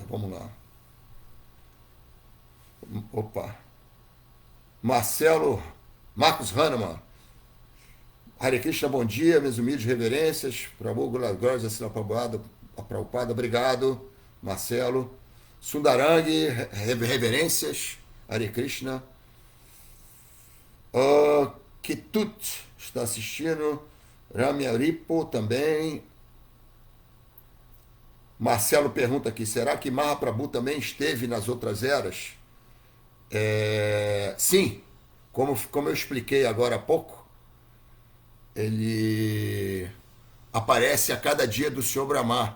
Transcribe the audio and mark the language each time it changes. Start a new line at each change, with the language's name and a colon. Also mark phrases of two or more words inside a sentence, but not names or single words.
Portuguese: Vamos lá. Opa. Marcos Hahnemann. Hare Krishna, bom dia, minhas humildes reverências. Prabhu, glórias a Srila Prabhupada, obrigado, Marcelo. Sundarangi, reverências. Hare Krishna. Kitut está assistindo. Ramya Ripo também. Marcelo pergunta aqui, será que Mahaprabhu também esteve nas outras eras? Sim, como eu expliquei agora há pouco, ele aparece a cada dia do Senhor Brahma.